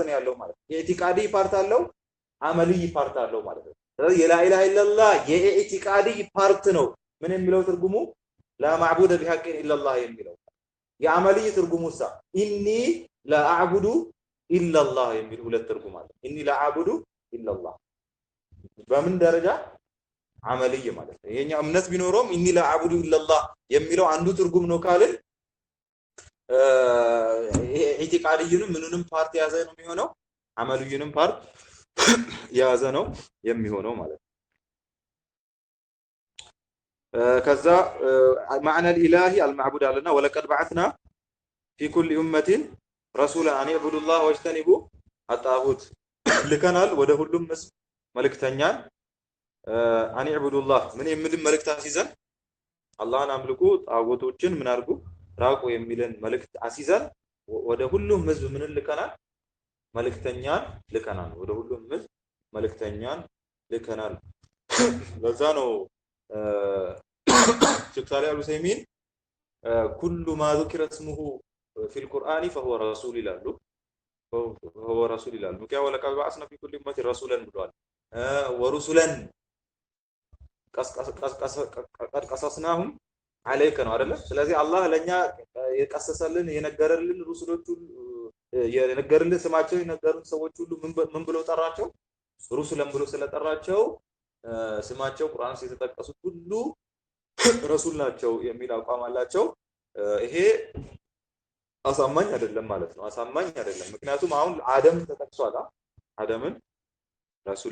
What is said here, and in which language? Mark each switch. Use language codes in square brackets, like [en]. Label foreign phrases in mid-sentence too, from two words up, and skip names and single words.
[am] ነው ያለው ማለት ነው የኢቲቃዲ ፓርት አለው አመልይ ፓርት አለው ማለት ነው ስለዚህ [ar] لا إله إلا الله [am] የኢቲቃዲ ፓርት ነው ምን የሚለው ትርጉሙ [ar] لا معبود بحق إلا الله [am] የሚለው የአመልይ ትርጉሙሳ [ar] إني لا أعبد إلا الله [am] የሚል ሁለት ትርጉም አለ [ar] إني لا أعبد إلا الله [am] በምን ደረጃ አመልይ ማለት ነው የኛ እምነት ቢኖርም [ar] إني لا أعبد إلا الله [am] የሚለው አንዱ ትርጉም ነው ካልን ኢቲቃዲዩንም ምንንም ፓርት ያዘ ነው የሚሆነው አመልዩንም ፓርት ያዘ ነው የሚሆነው ማለት ነው ከዛ [ar] معنى الاله المعبود علينا ولقد بعثنا في كل امه رسولا ان يعبدوا الله واجتنبوا الطاغوت [am] ልከናል ወደ ሁሉም ህዝብ መልእክተኛን [ar] ان يعبدوا الله [am] ምን የሚል መልእክት አስይዘን አላህን አምልኩ ጣዖቶችን ምን አድርጉ ራቁ የሚልን መልእክት አስይዘን ወደ ሁሉም ህዝብ ምን ልከናል መልእክተኛን ልከናል ወደ ሁሉም ህዝብ መልእክተኛን ልከናል ለዛ ነው [ar] شيخ صالح العثيمين كل ما ذكر اسمه في القرآن فهو رسول الله هو رسول الله مكيا ولقد بعثنا في كل أمة رسولا ብሏል ورسلا قصصناهم عليك [am] ነው አይደለ ስለዚህ አላህ ለኛ የቀሰሰልን የነገረልን ሩሱሎቹ የነገረልን ስማቸው የነገሩን ሰዎች ሁሉ ምን ብለው ጠራቸው ሩሱለን ብሎ ስለጠራቸው ስማቸው ቁርአን ውስጥ የተጠቀሱት ሁሉ ረሱል ናቸው የሚል አቋም አላቸው ይሄ አሳማኝ አይደለም ማለት ነው አሳማኝ አይደለም ምክንያቱም አሁን አደም ተጠቅሷል አደምን ረሱል